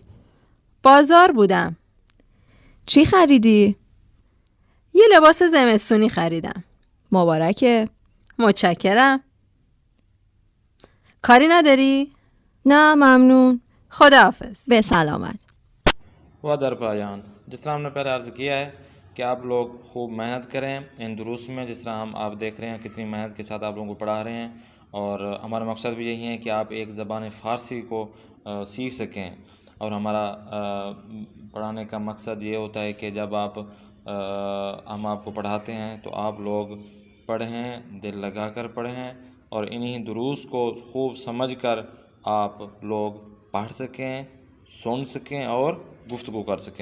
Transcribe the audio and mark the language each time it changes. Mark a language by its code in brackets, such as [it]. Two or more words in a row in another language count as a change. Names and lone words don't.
[fa] بازار بودم. چی خریدی؟ یه لباس زمستونی خریدم. مبارکه. متشکرم. کاری نداری؟ نه ممنون. خداحافظ. به سلامت. و در پایان [hi] जिस तरह हमने पहले अर्ज़ किया है कि आप लोग खूब मेहनत करें इन दुरूस में। जिस तरह हम आप देख रहे हैं कितनी मेहनत के साथ आप लोगों को पढ़ा रहे हैं, और हमारा मकसद भी यही है कि आप एक ज़बान फ़ारसी को सीख सकें। और हमारा पढ़ाने का मकसद ये होता है कि जब हम आपको पढ़ाते हैं तो आप लोग पढ़ें, दिल लगा कर पढ़ें, और इन्हीं दुरूस को खूब समझ कर आप लोग पढ़ सकें, सुन सकें और गुफ्तगू कर सकें।